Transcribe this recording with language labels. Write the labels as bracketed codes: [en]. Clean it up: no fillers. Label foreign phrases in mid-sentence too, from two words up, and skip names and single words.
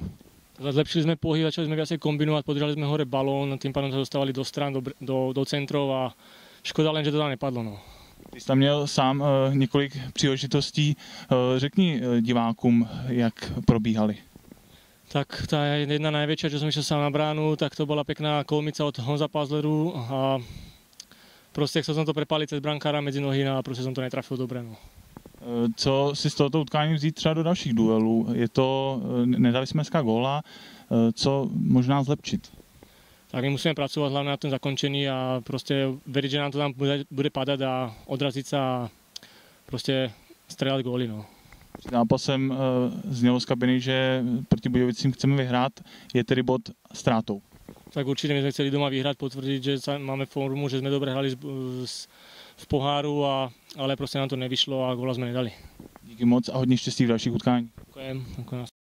[cs] Zlepšili jsme pohyb, začali jsme viacej kombinovat, podržali jsme hore balón, tím pádem se dostávali do stran, do centrov a škoda len, že to tam nepadlo. No. Ty jsi tam měl sám několik příležitostí. Řekni divákům, jak probíhaly. [sk] Tak tá jedna najväčšia, čo som išiel sám na bránu, tak to bola pekná kolmica od Honza Pazleru a proste chcel som to prepáliť cez brankára medzi nohy a proste som to netrafil dobre. No. [cs] Co si z tohoto utkání vzít třeba do dalších duelů? Nedali jsme dneska góla, co možná zlepšit? [sk] Tak my musíme pracovať hlavne na tom zakončení a proste veriť, že nám to tam bude padať a odraziť sa a proste strieľať góly. No. [cs] Před zápasem znělo z kabiny, že proti Budějovicím chceme vyhrát, je tedy bod ztrátou. [sk] Tak určite my sme chceli doma vyhrať, potvrdiť, že máme formu, že sme dobre hrali v poháru, ale proste nám to nevyšlo a góla sme nedali. [cs] Díky moc a hodně štěstí v dalších utkání. [sk] Ďakujem.